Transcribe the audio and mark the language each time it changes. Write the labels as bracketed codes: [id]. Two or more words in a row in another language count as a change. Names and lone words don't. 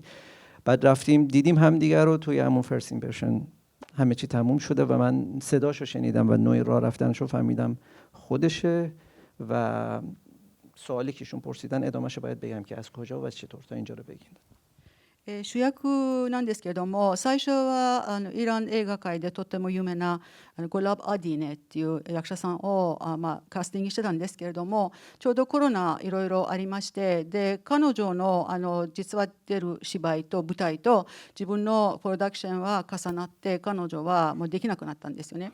[fa] بعد رفتیم دیدیم همدیگه رو توی همون [en] first impression, [fa] همه چی تموم شده و من صداشو شنیدم و نوع راه رفتنشو فهمیدم خودشه. و سوالی که ایشون پرسیدن ادامهشو باید بگم که از کجا و چطور تا اینجا رو بگین. [ja] 主役なんですけれども、最初はイラン映画界でとっても有名なゴラブ・アディネっていう役者さんをカスティングしてたんですけれども、ちょうどコロナいろいろありまして、で彼女の実は出る芝居と舞台と自分のプロダクションは重なって、彼女はもうできなくなったんですよね。